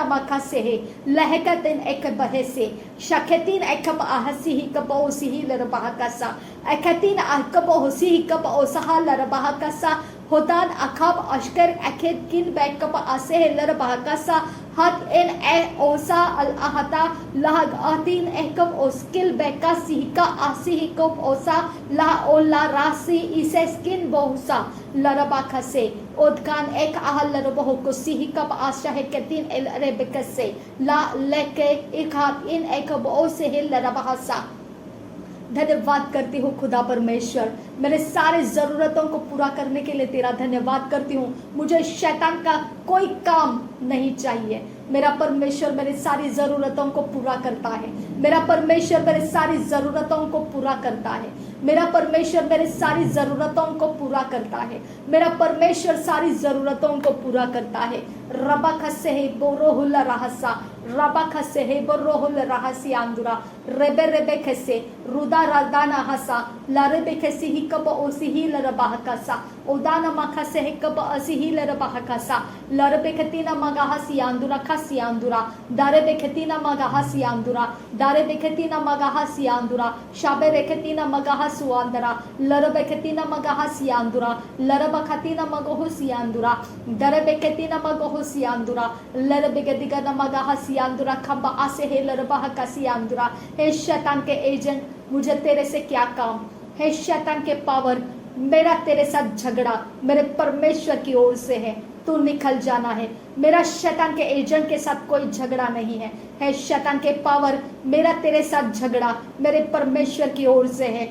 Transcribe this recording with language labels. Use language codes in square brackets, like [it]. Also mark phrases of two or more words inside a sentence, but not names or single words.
[hi] makasehe lehekatin ekabahese shaketin ekab ahasihi kabosihi larabahakasa akatin akabosihi kabosaha larabahakasa hodan akab ashkar akedkin bekab asehe larabahakasa hat en osa al ahata lag atin ekab oskil beka sihika asihi kob osa la ola rasi iseskin bohusa लरबाखा से उदकान एक आहल लरबहो को सिही कब आशा है के दिन एल अरेबिका से ला लेके एक हाथ इन एक बो से है लरबासा। धन्यवाद करती हूँ खुदा परमेश्वर, मेरे सारे ज़रूरतों को पूरा करने के लिए तेरा धन्यवाद करती हूँ। मुझे शैतान का कोई काम नहीं चाहिए। मेरा परमेश्वर मेरी सारी ज़रूरतों को पूरा करता है। मेरा परमेश्वर मेरी सारी ज़रूरतों को पूरा करता है। मेरा परमेश्वर मेरी सारी ज़रूरतों को पूरा करता है। मेरा परमेश्वर सारी ज़रूरतों को पूरा करता है। रबखा से है बोरोहुल रहसा रबखा से है बोरोहुल रहसी आंदुरा रेबे रेबे खसे रुदा रादाना हसा लारेबे खसी ही कब ओसी ही लरबाहकासा उदाना मखा से है कब असी ही लरबाहकासा लरबे खतीना मगाहसी आंदुरा खसी आंदुरा दारे बेखतीना मगाहसी आंदुरा दारे बेखतीना मगाहसी आंदुरा शाबे रेखतीना मगाहसु आंदरा लरबे खतीना मगाहसी आंदुरा लरबा खतीना मगोहुसी आंदुरा दारे बेखतीना मगोहुसी आंदुरा लरबे गदिगना मगाहसी आंदुरा खब्बा आसे हे लरबाहकासी आंदुरा। हे शैतान के एजेंट, मुझे तेरे से क्या काम? हे शैतान के पावर, मेरा तेरे साथ झगड़ा मेरे परमेश्वर की ओर से है, तू निकल जाना है। मेरा शैतान के एजेंट के साथ कोई झगड़ा नहीं है। है शैतान के पावर, मेरा तेरे साथ झगड़ा मेरे परमेश्वर की ओर से है।